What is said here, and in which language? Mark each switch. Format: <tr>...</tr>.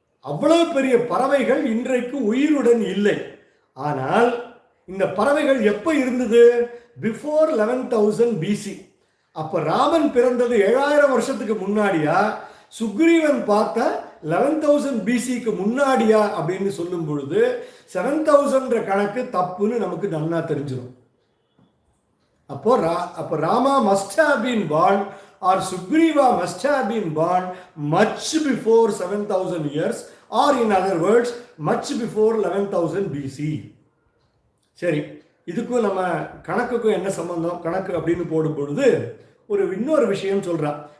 <ta>அவ்வளவு பெரிய பறவைகள் இன்றைக்கு உயிருடன் இல்லை. ஆனால் இந்த பறவைகள் எப்போ இருந்தது, பிஃபோர் 11,000 BC. அப்ப ராமன் பிறந்தது 7000 வருஷத்துக்கு முன்னாடியா, சுக்ரீவன் பார்த்த 11,000 BCக்கு முன்னாடியா அப்படின்னு சொல்லும் பொழுது 7,000 கணக்கு தப்புன்னு நமக்கு நன்னா தெரிஞ்சிடும். அப்போ</ta> <en>Rama must have been born or Sugriva must have been born much before 7,000 years, or in other words much before 11,000 BC.</en> <ta>சரி, இதுக்கும் நம்ம கணக்குக்கும் என்ன சம்பந்தம், கணக்கு அப்படின்னு போடும் பொழுது இன்னொரு விஷயம் சொல்கிறான்.</ta>